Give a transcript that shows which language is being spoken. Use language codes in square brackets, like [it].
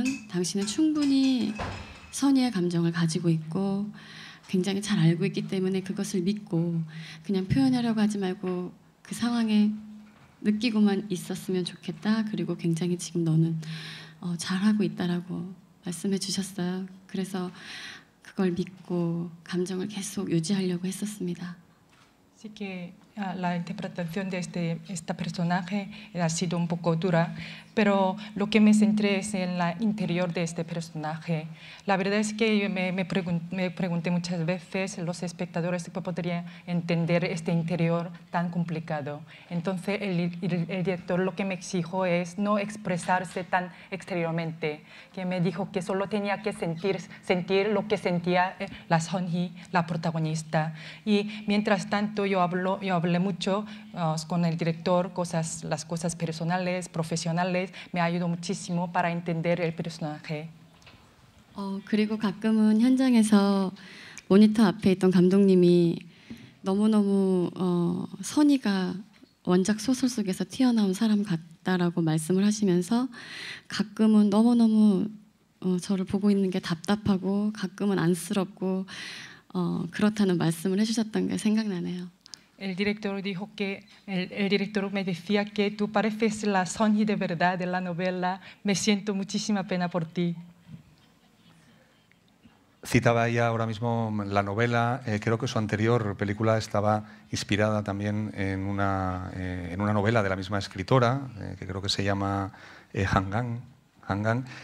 [ko] 당신은 충분히 선희의 감정을 가지고 있고 굉장히 잘 알고 있기 때문에 그것을 믿고 그냥 표현하려고 하지 말고 그 상황에 느끼고만 있었으면 좋겠다. 그리고 굉장히 지금 너는 잘하고 있다라고 말씀해 주셨어요. 그래서 그걸 믿고 감정을 계속 유지하려고 했었습니다. [es] Así que la interpretación de este personaje ha sido un poco dura, pero lo que me centré es en el interior de este personaje. La verdad es que me pregunté muchas veces los espectadores que podrían entender este interior tan complicado. Entonces el director lo que me exigió es no expresarse tan exteriormente, que me dijo que solo tenía que sentir lo que sentía la Sonhee, la protagonista. Y mientras tanto yo hablé mucho con el director, las cosas personales, profesionales, me ayudó muchísimo para entender el personaje. [ko] 그리고 가끔은 현장에서 모니터 앞에 있던 감독님이 너무너무 선희가 원작 소설 속에서 튀어나온 사람 같다라고 말씀을 하시면서 가끔은 너무너무 저를 보고 있는 게 답답하고 가끔은 안쓰럽고 그렇다는 말씀을 해주셨던 게 생각나네요. [es] El director dijo que el director me decía que tú pareces la Sonhee de verdad de la novela. Me siento muchísima pena por ti. Citaba ella ahora mismo la novela. Creo que su anterior película estaba inspirada también en una novela de la misma escritora, que creo que se llama Hangang.